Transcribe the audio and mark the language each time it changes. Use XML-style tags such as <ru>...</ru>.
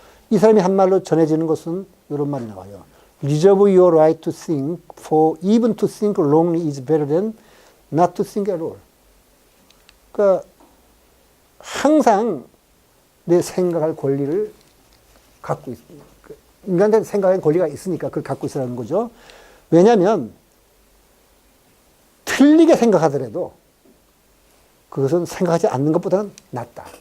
<ko>이 사람이 한 말로 전해지는 것은 이런 말이 나와요.</ko> <en>Reserve your right to think, for even to think wrongly is better than not to think at all.</en> <ko>그러니까 항상 내 생각할 권리를 갖고 있습니다. 인간한테 생각할 권리가 있으니까 그걸 갖고 있으라는 거죠. 왜냐하면 틀리게 생각하더라도 그것은 생각하지 않는 것보다는 낫다.</ko>